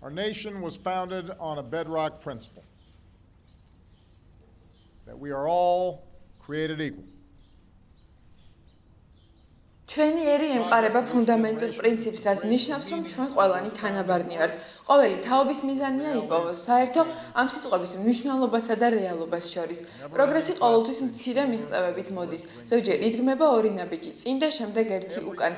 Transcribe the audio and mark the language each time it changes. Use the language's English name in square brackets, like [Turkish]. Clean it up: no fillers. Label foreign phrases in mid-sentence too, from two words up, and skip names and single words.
[English] Our nation was founded on a bedrock principle that we are all created equal. [Georgian] ჩვენი ერი ემყარება ფუნდამენტურ პრინციპს, რაც ნიშნავს, რომ ჩვენ ყველანი თანაბარნი ვართ. ყოველი თაობის მიზანია იპოვოს საერთო ამ სიტყვების მნიშვნელობასა და რეალობას შორის. პროგრესი ყოველთვის მცირე მიღწევებით მოდის. ზოგჯერ იდგმება ორი ნაბიჯი, წინ და შემდეგ ერთი უკან.